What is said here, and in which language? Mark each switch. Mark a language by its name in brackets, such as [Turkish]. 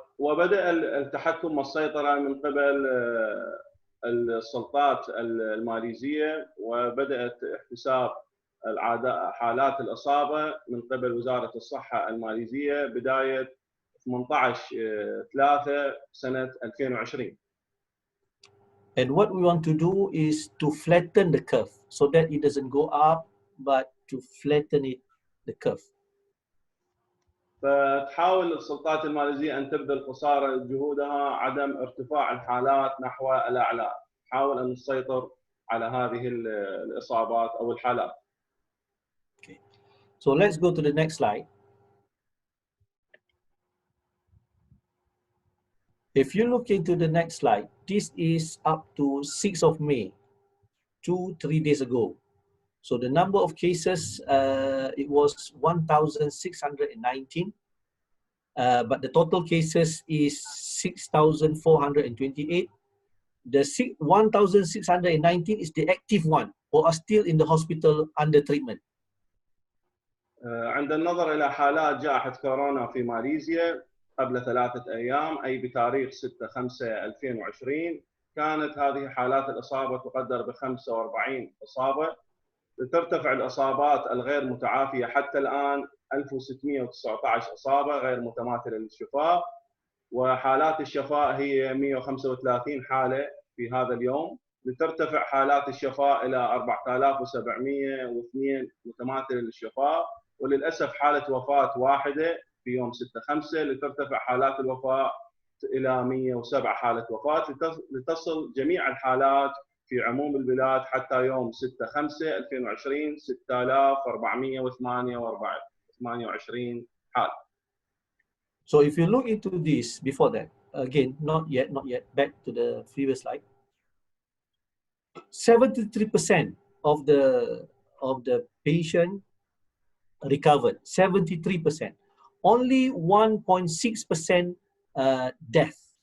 [Arabic] وبدأ التحكم والسيطرة من قبل السلطات الماليزية، وبدأت احتساب حالات الإصابة من قبل وزارة الصحة الماليزية بداية 18/3/2020. [English] And what we want to do is to flatten the curve so that it doesn't go up, but to flatten the curve. [Arabic] فتحاول السلطات الماليزية أن تبذل قصارى جهودها عدم ارتفاع الحالات نحو الأعلى، تحاول أن تسيطر على هذه الإصابات أو الحالات. [English] Okay. So let's go to the next slide. If you look into the next slide, this is up to 6th of May, 3 days ago. So the number of cases, it was 1,619, but the total cases is 6,428. The 1,619 is the active one, or are still in the hospital under treatment. [Arabic] عند النظر إلى حالات جائحة كورونا في ماليزيا قبل 3 أيام، أي بتاريخ 6/5/2020، كانت هذه حالات الإصابة تقدر ب 45 إصابة. ترتفع الإصابات الغير متعافية حتى الآن 1619 إصابة غير متماثلة للشفاء، وحالات الشفاء هي 135 حالة في هذا اليوم. لترتفع حالات الشفاء إلى 4702 متماثلة للشفاء، وللأسف حالة وفاة واحدة في يوم 6/5، لترتفع حالات الوفاة إلى 107 حالة وفاة، لتصل جميع الحالات في عموم البلاد حتى يوم 6/5/2020 6428 حالة. [English] So if you look into this before that, again, not yet. Back to the previous slide. 73% of the patient recovered. 73%. Only 1.6% death.